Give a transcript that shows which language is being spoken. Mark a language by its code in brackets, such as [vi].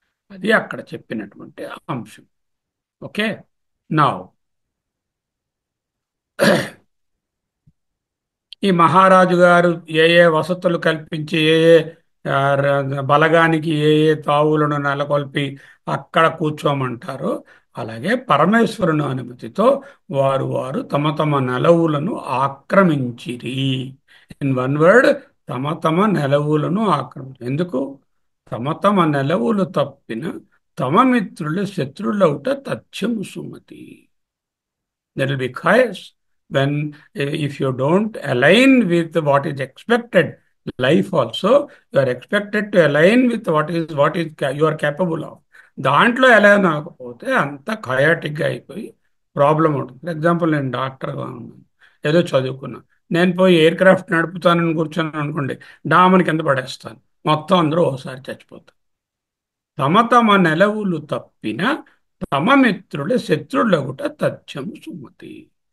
[te] అది అక్కడ చెప్పినటువంటి అంశం. ఓకే. నా ఈ మహారాజు గారు ఏ ఏ వసతులు కల్పించి ఏ ఏ బలగానికి ఏ ఏ తావులను నెలకొల్పి అక్కడ కూర్చోమంటారో అలాగే పరమేశ్వరుని అనుమతితో వారు వారు తమ తమ నెలవులను ఆక్రమించిరి. [en] in one word, [te] తమ తమ నెలవులను ఎందుకు? తమ తమ నెలవులు తప్పిన తమ మిత్రులు శత్రులౌట తథ్యము Sumathi. [en] There will be chaos when if you don't align with what is expected. Life also you are expected to align with what is you are capable of. [te] దాంట్లో ఎలా అవ్వకపోతే అంత ఖయాటిక్గా అయిపోయి ప్రాబ్లం ఉంటుంది. ఫర్ ఎగ్జాంపుల్, నేను డాక్టర్గా ఉన్నాను, ఏదో చదువుకున్నాను, నేను పోయి ఎయిర్ క్రాఫ్ట్ నడుపుతానని కూర్చొని అనుకోండి, డామని కింద పడేస్తాను, మొత్తం అందరూ ఒకసారి చచ్చిపోతారు. తమ తమ నెలవులు తప్పిన తమ మిత్రుల శత్రులగుట తథ్యము సుమతి.